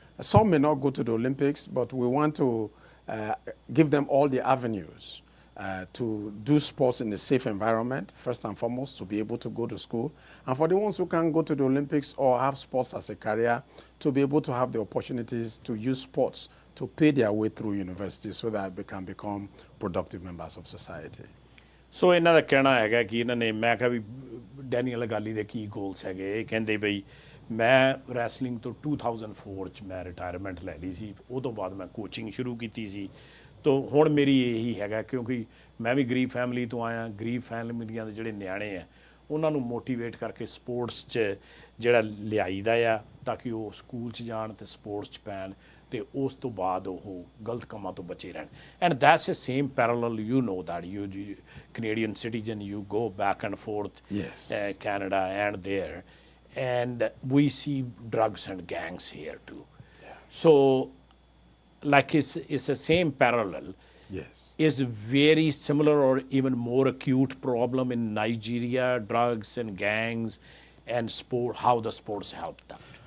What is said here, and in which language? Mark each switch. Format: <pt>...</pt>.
<en>Some may not go to the Olympics, but we want to give them all the avenues to do sports in a safe environment, first and foremost, to be able to go to school. And for the ones who can't go to the Olympics or have sports as a career, to be able to have the opportunities to use sports to pay their way through university so that they can become productive members of society.</en> <pa>ਸੋ ਇਹਨਾਂ ਦਾ ਕਹਿਣਾ ਹੈਗਾ ਕਿ ਇਹਨਾਂ ਨੇ, ਮੈਂ ਕਿਹਾ ਵੀ Daniel ਅਗਾਲੀ ਦੇ ਕੀ goals ਹੈਗੇ, ਇਹ ਕਹਿੰਦੇ ਬਈ ਮੈਂ ਰੈਸਲਿੰਗ ਤੋਂ 2004 'ਚ ਮੈਂ ਰਿਟਾਇਰਮੈਂਟ ਲੈ ਲਈ ਸੀ, ਉਹ ਤੋਂ ਬਾਅਦ ਮੈਂ ਕੋਚਿੰਗ ਸ਼ੁਰੂ ਕੀਤੀ ਸੀ। ਤਾਂ ਹੁਣ ਮੇਰੀ ਇਹੀ ਹੈਗਾ, ਕਿਉਂਕਿ ਮੈਂ ਵੀ ਗਰੀਬ ਫੈਮਿਲੀ ਤੋਂ ਆਇਆ, ਗਰੀਬ ਫੈਮਲੀਆਂ ਦੇ ਜਿਹੜੇ ਨਿਆਣੇ ਆ ਉਹਨਾਂ ਨੂੰ ਮੋਟੀਵੇਟ ਕਰਕੇ ਸਪੋਰਟਸ 'ਚ ਜਿਹੜਾ ਲਿਆਈਦਾ ਆ, ਤਾਂ ਕਿ ਉਹ ਸਕੂਲ 'ਚ ਜਾਣ ਅਤੇ ਸਪੋਰਟਸ 'ਚ ਪੈਣ, ਤੇ ਉਸ ਤੋਂ ਬਾਅਦ ਉਹ ਗਲਤ ਕੰਮਾਂ ਤੋਂ ਬਚੇ ਰਹਿਣ।</pa> <en>And that's the same parallel, you know that you Canadian citizen, you go back and forth, yes, Canada and there, and we see drugs and gangs here too. Yeah. So like it's the same parallel. Yes. Is very similar or even more acute problem in Nigeria, drugs and gangs and sport, how the sports help them.</en>